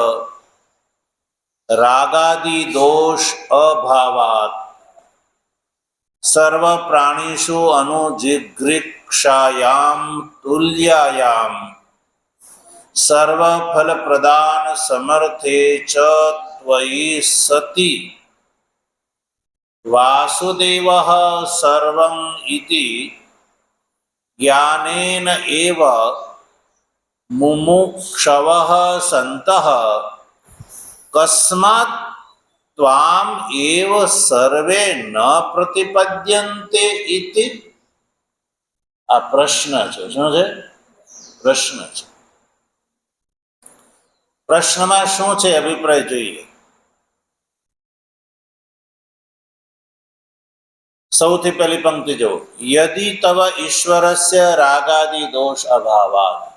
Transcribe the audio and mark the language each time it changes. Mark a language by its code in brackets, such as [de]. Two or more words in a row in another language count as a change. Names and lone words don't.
[sa] रागादि दोष अभावात् सर्व प्राणिषु अनुजिघ्रिक्षायां तुल्यायां सर्व फल प्रदान समर्थे च त्वयि सति वासुदेवः सर्वं इति ज्ञानेन एव मुमुक्षवः सन्तः कस्मात् त्वाम एव सर्वे न प्रतिपद्यन्ते इति। [gu] આ પ્રશ્ન છે। શું છે? પ્રશ્ન છે। પ્રશ્નમાં શું છે અભિપ્રાય જોઈએ। સૌથી પહેલી પંક્તિ જો, [sa] યદિ તવ ઈશ્વરસ્ય રાગાદિ દોષ અભાવાત।